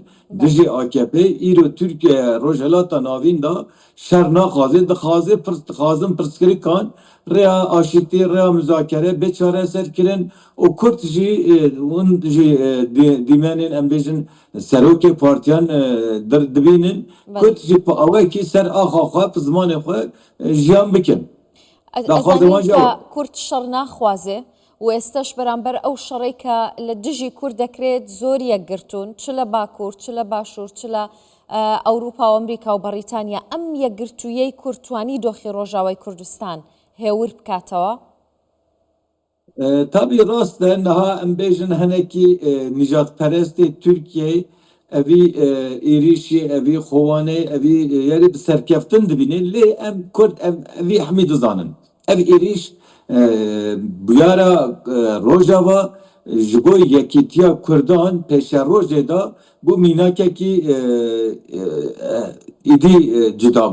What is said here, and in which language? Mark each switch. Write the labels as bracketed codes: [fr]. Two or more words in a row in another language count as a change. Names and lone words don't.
[ku] Dijî AKP îro Türkiye Rojhilata navîn da şer naxwaze dixwazin pirsgirikan rêya aşîtî rêya müzakere bê çareser kirin û Kurd jî hûn jî dîmenên em bêjin serokê partiyan dibînin Kurd jî awekî ser axa xwe bi zimanê xwe jiyan bikin. [ckb] ئەزانین کە کورد شەڕ ناخوازێ و ئێستش بەرامبەر ئەو شەڕەی کە لە دژی کورد دەکرێت زۆر یەکگرتوون چ لە باکوور چ لە باشوور چ لە ئەوروپا و ئەمریکا و بەریتانیا ئەم یەکگرتوویەی کورتوانی دۆخی ڕۆژاوای کوردستان هێور بکاتەوە؟ [ku] Tabii rast e niha em bêjin henekî nijadperestê Tirkiyeyê evî êrişî evî xwewanê evî yerê bi serkeftin dibînin lê em Kurd evî hemî dizanin. Ev êriş bûyera Rojava ji bo yekîtiya Kurdan pêşa rojê da bû mînakekî êdî cida bû.